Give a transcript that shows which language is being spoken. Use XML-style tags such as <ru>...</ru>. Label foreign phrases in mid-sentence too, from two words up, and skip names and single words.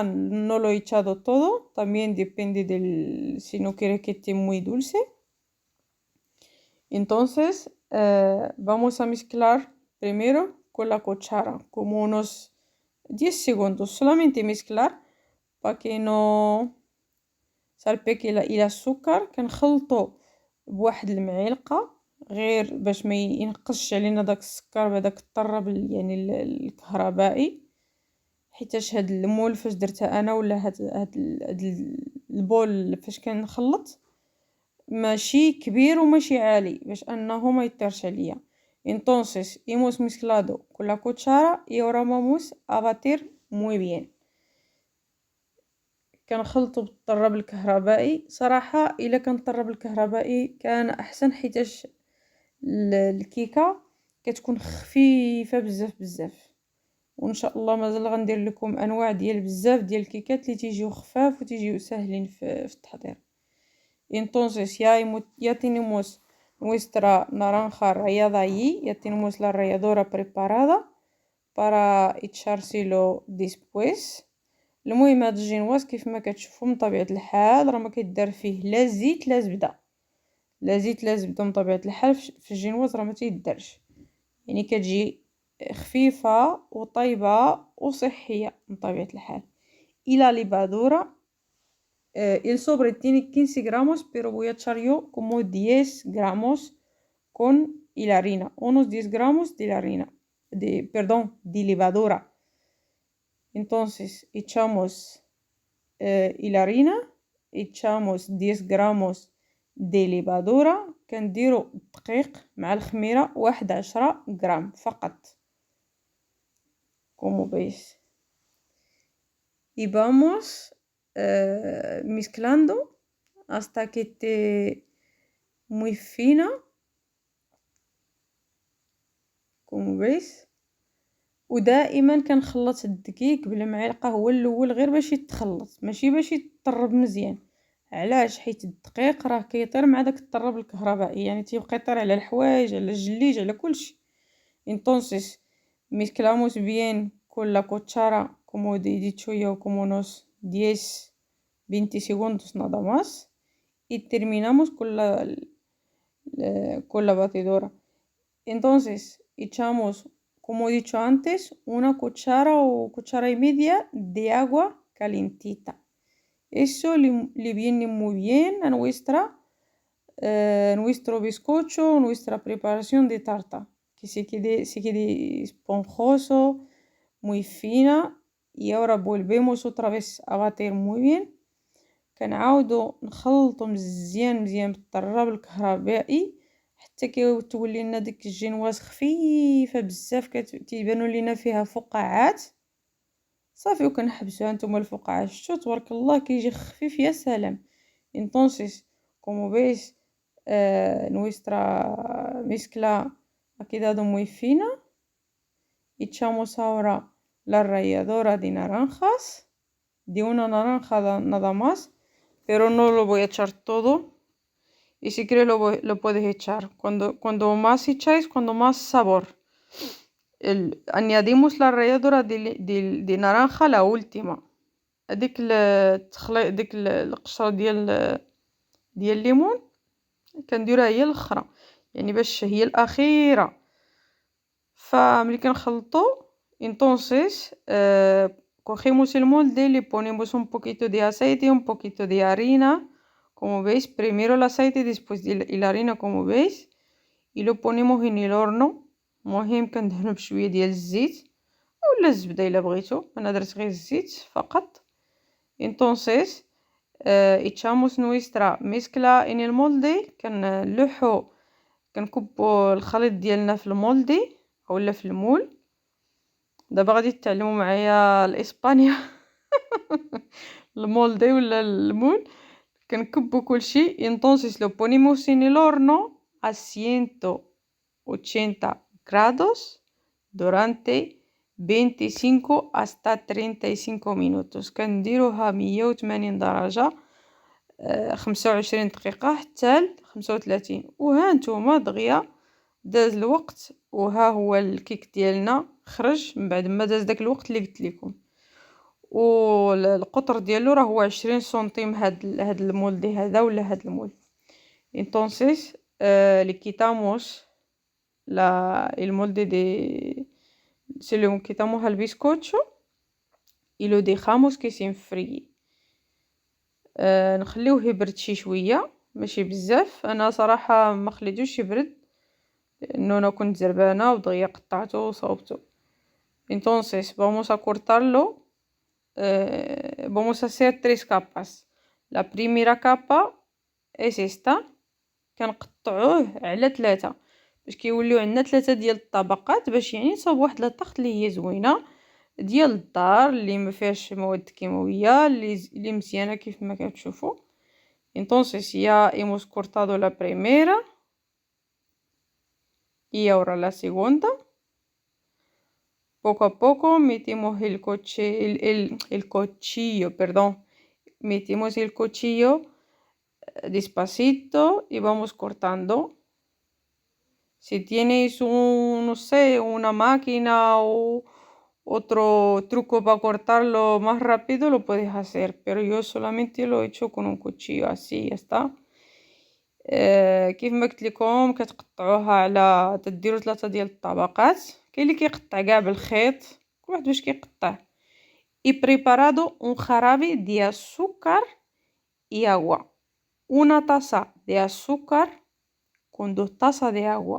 <es>No lo he echado todo, también depende si no quieres que esté muy dulce. Entonces vamos a mezclar primero con la cuchara como unos 10 segundos, solamente mezclar para que no salpique el azúcar.</es> <ar>كنخلطو بواحد المعلقة غير باش ما ينقصش علينا داك السكر بهداك الطرب يعني الكهربائي. حيتاش هاد المول فاش درتها انا ولا هاد البول فاش كنخلط ماشي كبير وماشي عالي باش انه ما يطيرش عليا.</ar> <es>entonces hemos mezclado con la cuchara y ahora vamos a batir muy bien.</es> <ar>كنخلطو بالطراب الكهربائي. صراحة الا كان الطراب الكهربائي كان احسن، حيتاش الكيكة كتكون خفيفة بزاف بزاف. وان شاء الله مازال غندير لكم انواع ديال بزاف ديال الكيكات اللي تيجيو خفاف وتيجيو ساهلين في التحضير.</ar> <es>entonces ya tenemos nuestra naranja rallada allí, ya tenemos la ralladora preparada para echárselo después.</es> <ar>المهم هاد الجينواز كيف ما كتشوفوا من طبيعة الحال راه ما كيدار فيه لا زيت لا زبدة، لا زيت لا زبدة. من طبيعة الحال في الجينواز راه ما تيدارش، يعني كتجي خفيفة وطيبة وصحية من طبيعة الحال.</ar> <es>y la levadura el sobre tiene 15 gramos, pero voy a echar yo como 10 gramos con la harina, unos 10 gramos de la harina, de levadura. Entonces echamos la harina, echamos 10 gramos de levadura.</es> <ar>كنديرو الدقيق مع الخميرة 11 غرام فقط</ar> <es>como veis. Y vamos mezclando hasta que esté muy fina como veis.</es> <ar>ودائما كنخلط الدقيق بالمعلقه هو الاول غير باش يتخلط، ماشي باش يطرب مزيان. علاش؟ حيت الدقيق راه كيطير مع داك الطرب الكهربائي، يعني تيبقى يطير على الحوايج على الجليج على كلشي.</ar> <es>entonces mezclamos bien con la cuchara como he dicho yo como unos 10-20 segundos nada más y terminamos con la batidora. entonces echamos, como he dicho antes, una cuchara o cuchara y media de agua calentita. Eso le viene muy bien a nuestro bizcocho, nuestra preparación de tarta, que se quede esponjoso, muy fina. Y ahora volvemos otra vez a batir muy bien.</es> <ar>كنعاودو نخلطو مزيان مزيان بالطراب الكهربائي حتى كتولي لنا ديك الجينواز خفيفه بزاف، كتبانوا لينا فيها فقاعات صافي. وكنحبسوها. نتوما الفقاعات شتو تبارك الله كيجي خفيف يا سلام.</ar> <es>entonces como veis nuestra mezcla ha quedado muy fina. echamos ahora la ralladora de naranjas de una naranja nada más, pero no lo voy a echar todo. Y si quieres lo puedes echar. Cuando más echáis, cuando más sabor. añadimos la ralladura de naranja la última.</es> <ar>ديك القشرة ديال الليمون كنديرها هي الاخرى، يعني باش هي الاخيره. فملي كنخلطو</ar> <es>entonces cogemos el molde, le ponemos un poquito de aceite, un poquito de harina, como veis, primero el aceite, después la harina, como veis, y lo ponemos en el horno.</es> <ar>مهم كندهنو بشويه ديال الزيت اولا الزبده الا بغيتو، انا درت غير الزيت فقط.</ar> <es>entonces echamos nuestra mezcla en el molde.</es> <ar>كنلوحو كنكبو الخليط ديالنا في المولدي اولا في المول. دابا غادي تتعلموا معايا الاسبانيا المولدي ولا المول. كنكبو كلشي.</ar> <es>entonces lo ponemos en el horno a 180 grados durante 25 hasta 35 minutos.</es> <ar>كنديروها 180 درجة 25 دقيقة حتى 35. وها نتوما دغيا داز الوقت، وها هو الكيك ديالنا خرج من بعد ما داز داك الوقت اللي قلت لكم. والقطر ديالو راه هو 20 سنتيم. هاد المولدي هذا ولا هاد المول.</ar> <es>entonces le quitamos el molde de se lo quitamos al bizcocho y lo dejamos que se enfríe.</es> <ar>نخليوه يبرد شي شويه ماشي بزاف. انا صراحه ما خليتوش يبرد لانه انا كنت زربانه ودغيا قطعته وصوبته.</ar> <es>entonces vamos a cortarlo. Vamos a hacer 3 capas. La primera capa es esta.</es> <ar>كنقطعوه على 3 باش كيوليو عندنا 3 ديال الطبقات، باش يعني نصاوب واحد لاطاخت اللي هي زوينه ديال الدار اللي ما فيهاش مواد كيماويه اللي مزيانه كيف ما كتشوفوا.</ar> <es>entonces ya hemos cortado la primera y ahora la segunda. Poco a poco metemos el cuchillo, perdón. Metimos el cuchillo despacito y vamos cortando. Si tienes no sé, una máquina o otro truco para cortarlo más rápido, lo puedes hacer, pero yo solamente lo he hecho con un cuchillo así, ya está.</es> <ar>كيف ما قلت لكم كتقطعوها على تديروا 3 ديال الطبقات. كاين اللي كيقطع كاع بالخيط، كل واحد باش كيقطع.</ar> <es>y preparado un jarabe de azúcar y agua. Una taza de azúcar con 2 tazas de agua.</es>